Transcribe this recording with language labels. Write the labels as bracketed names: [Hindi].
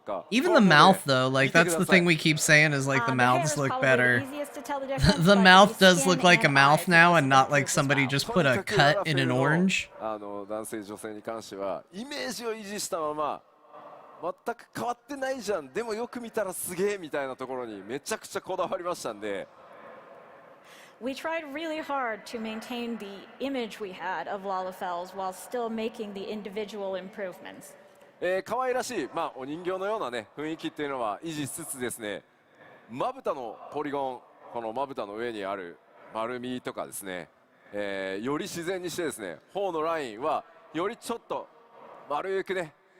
[English] Even the mouth, though, like that's the thing we keep saying is like the mouths look better. The mouth does look like a mouth now and not like somebody just put a cut in an orange. [Japanese] 男性女性に関してはイメージを維持したまま。全く変わってないじゃん。でもよく見たらすげえみたいなところにめちゃくちゃこだわりましたんで。 [English] We tried really hard to maintain the image we had of Lalafells while still making the individual improvements. [Japanese] 可愛らしい、まあお人形のようなね雰囲気っていうのは維持しつつですね。まぶたのポリゴン、このまぶたの上にある丸みとかですね、より自然にしてですね、頬のラインはよりちょっと丸くね。